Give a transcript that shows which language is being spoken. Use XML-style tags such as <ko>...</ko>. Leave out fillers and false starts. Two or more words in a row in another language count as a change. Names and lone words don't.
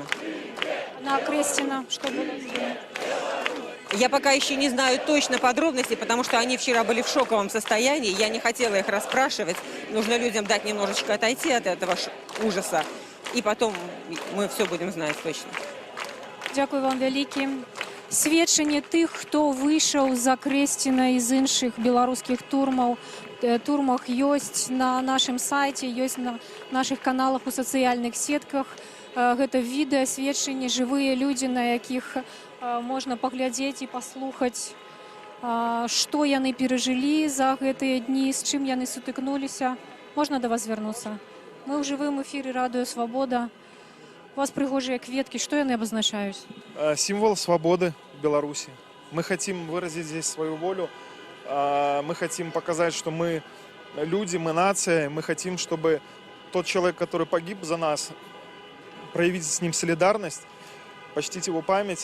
<ru>На Крестина что было? Я пока еще не знаю точно подробностей, потому что они вчера были в шоковом состоянии. Я не хотела их расспрашивать. Нужно людям дать немножечко отойти от этого ужаса. И потом мы все будем знать точно.</ru> <be>Дякую вам вялікі. Сведчанне тых, хто выйшаў за Кресціна і з іншых беларускіх турмах ёсць на нашым сайце, ёсць на нашых каналах у сацыяльных сетках. Гэта відэа, сведчанні, жывыя людзі, на якіх можна паглядзець і паслухаць, што яны перажылі за гэтыя дні, з чым яны сутыкнуліся. Можна да вас звярнуцца? Мы ў жывым эфіры радыё «Свабода». У вас пригожие кветки.</be> <ru>Что они обозначают? Символ свободы Беларуси. Мы хотим выразить здесь свою волю. Мы хотим показать, что мы люди, мы нация. Мы хотим, чтобы тот человек, который погиб за нас, проявить с ним солидарность, почтить его память.</ru>